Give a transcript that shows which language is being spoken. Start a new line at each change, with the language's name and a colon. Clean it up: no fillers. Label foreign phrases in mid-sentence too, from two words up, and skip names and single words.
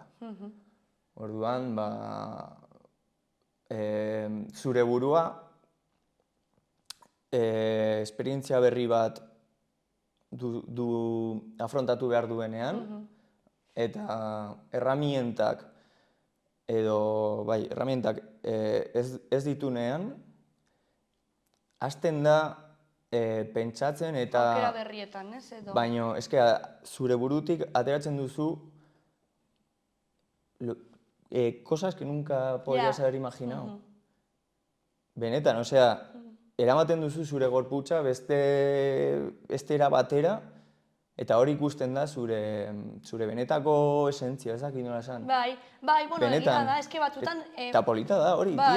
Basque: Orduan, ba, zure burua, esperientzia berri bat afrontatu behar duenean, eta erramientak edo, bai, erramientak ez ditunean, hasten da pentsatzen eta... Aukera berrietan, ez, edo. Baina, eske, zure burutik ateratzen duzu
Spanish: cosas que nunca podrías haber imaginado.
Basque: Benetan, osea, eramaten duzu zure gorputza beste era batera, eta hori ikusten da zure benetako esentzia, ez dakit nola esan. Bai, bueno, egia da, eske batzutan... Eta polita da hori, Bai,